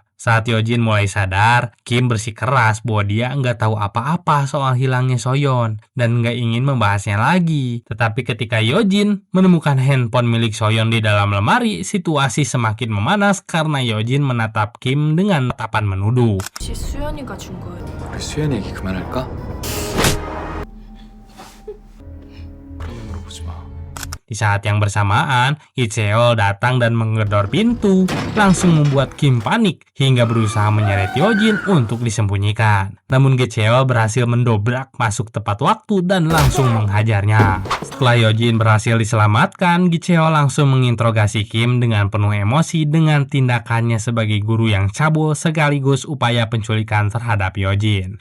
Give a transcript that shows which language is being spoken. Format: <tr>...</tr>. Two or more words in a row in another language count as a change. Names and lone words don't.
<id>Saat Yojin mulai sadar, Kim bersikeras bahwa dia nggak tahu apa-apa soal hilangnya Soyeon dan nggak ingin membahasnya lagi. Tetapi ketika Yojin menemukan handphone milik Soyeon di dalam lemari, situasi semakin memanas karena Yojin menatap Kim dengan tatapan menuduh.</id> <ko>혹시 수연이가 준 거예요? 우리 수연 얘기 그만할까? 그런 눈으로 보지 마.</ko> <id>Di saat yang bersamaan, Icheol datang dan menggedor pintu, langsung membuat Kim panik hingga berusaha menyeret Yojin untuk disembunyikan. Namun Icheol berhasil mendobrak masuk tepat waktu dan langsung menghajarnya. Setelah Yojin berhasil diselamatkan, Icheol langsung menginterogasi Kim dengan penuh emosi dengan tindakannya sebagai guru yang cabul sekaligus upaya penculikan terhadap Yojin.</id>